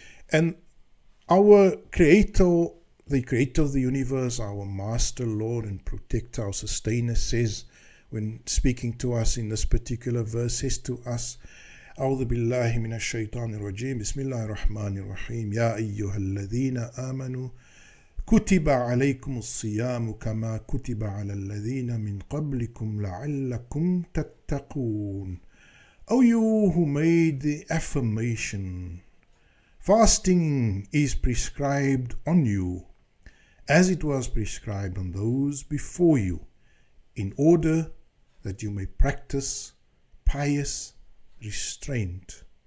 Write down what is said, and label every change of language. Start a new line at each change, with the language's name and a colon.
English: And our Creator, the Creator of the universe, our Master, Lord and Protector, our Sustainer, says, when speaking to us in this particular verse, says to us,
Arabic: أعوذ بالله من الشيطان الرجيم بسم الله الرحمن الرحيم يا أيها الذين آمنوا كتب عليكم الصيام كما كتب على الذين من قبلكم لعلكم تتقون.
English: O you who made the affirmation, fasting is prescribed on you as it was prescribed on those before you, in order that you may practice pious restraint.